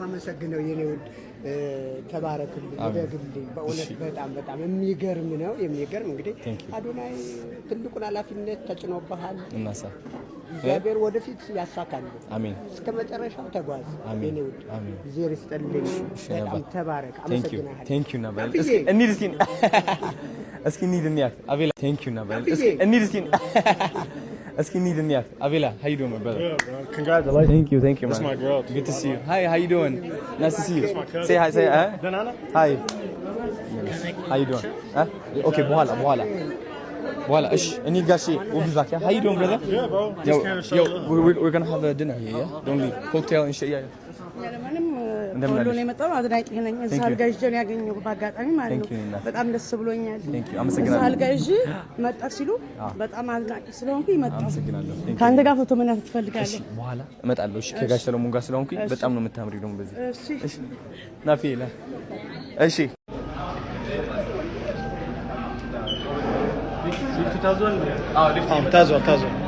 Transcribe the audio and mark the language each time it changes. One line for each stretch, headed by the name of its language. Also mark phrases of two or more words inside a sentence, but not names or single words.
Amharic: ማመሰግነው የኔ ውድ ተባረክልኝ፣ ደግልኝ። በእውነት በጣም የሚገርም ነው። የሚገርም እንግዲህ አዶናይ ትልቁን ኃላፊነት ተጭኖብሃል። እናሳ እግዚአብሔር ወደፊት ያሳካል። አሜን። እስከ መጨረሻው ተጓዝ የኔ ውድ። እግዚአብሔር ይስጥልኝ። በጣም ተባረክ። አመሰግናለሁ።
English: thank you
Amharic: ነበር። እስኪ እንሂድ እስኪ እንሂድ እንያት አቤላ።
English: thank you
Amharic: ነበር። እስኪ እንሂድ እንያት አቤላ።
English: how you doing my brother? Yeah, congratulations. Thank you man. That's my girl. Good to see you. Hi, how you doing? Nice to see you. Say hi. Hi. How you doing? Okay,
Amharic: በኋላ እሺ እንሂድ ጋሼ።
English: we'll be back. How you doing brother? Yeah bro. Yo, we're going to have a dinner here, yeah? Don't leave. Cocktail and shit. Yeah.
Amharic: እንደምን ነው የመጣው? አድናቂ ነኝ። ሳልጋዥ ያገኘው ባጋጣሚ ማለት ነው። በጣም ደስ ብሎኛል። አመሰግናለሁ። ሳልጋዥ መጣ ሲሉ በጣም አድናቂ ስለሆንኩ ይመጣው። አመሰግናለሁ። ካንተ ጋር ፎቶ መናት ትፈልጋለህ? እሺ በኋላ እመጣለሁ። እሺ ከጋሽ ሰሎሞን ጋር ስለሆንኩ በጣም ነው የምታምሪው ደግሞ በዚህ። እሺ ናፊላ። እሺ ታዟል